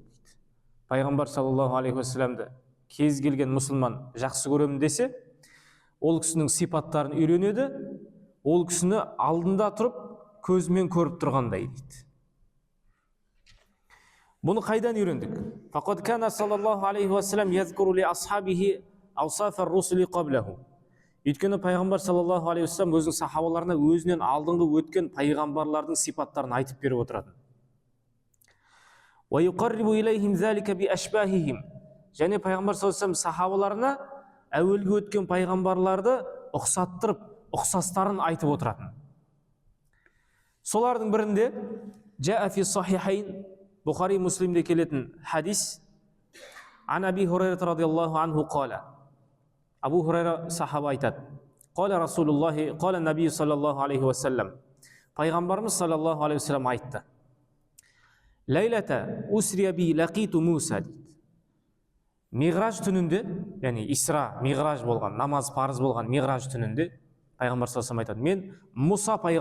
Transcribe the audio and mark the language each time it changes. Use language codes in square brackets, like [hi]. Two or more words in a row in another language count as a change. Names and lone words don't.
[kk] Пайғамбар [ar] صلى الله عليه وسلم [kk] кез келген мұсылман жақсы көремін десе, ол кісінің сипаттарын үйренеді, ол кісіні алдында тұрып көзімен көріп тұрғандай дейді. Бұны қайдан үйрендік? [ar] فقد كان صلى الله عليه وسلم يذكر لأصحابه أوصاف الرسل قبله. [kk] Өйткені пайғамбар [ar] صلى الله عليه وسلم [kk] өзінің сахабаларына өзінен алдыңғы өткен пайғамбарлардың сипаттарын айтып беріп отыратын. [ar] ويقرب إليهم ذلك بأشباههم. [kk] Және пайғамбар [ar] صلى الله عليه وسلم [kk] сахабаларына әуелгі өткен пайғамбарларды ұқсаттырып, ұқсастарын айтып отыратын. Солардың бірінде [ar] جاء في الصحيحين, [kk] Бухари Муслимде келетін хадис, [ar] عن أبي هريرة رضي الله عنه قال. [kk] Абу Хурайра сахаба айтады. [ar] قال رسول الله، قال النبي صلى الله عليه وسلم. [kk] Пайғамбарымыз [ar] صلى الله عليه وسلم [kk] айтты. [ar] ليلة أسري بي لقيت موسى [kk] дейді. Миғраж түнінде, яғни Исра, Миғраж болған, намаз парыз болған Миғраж түнінде, пайғамбар [ar] صلى الله عليه وسلم [kk] айтады, мен Мұса пайғамбармен кезіктім дейді. Мен Мұса пайғамбармен кездестім. Мұса пайғамбармен кездестім.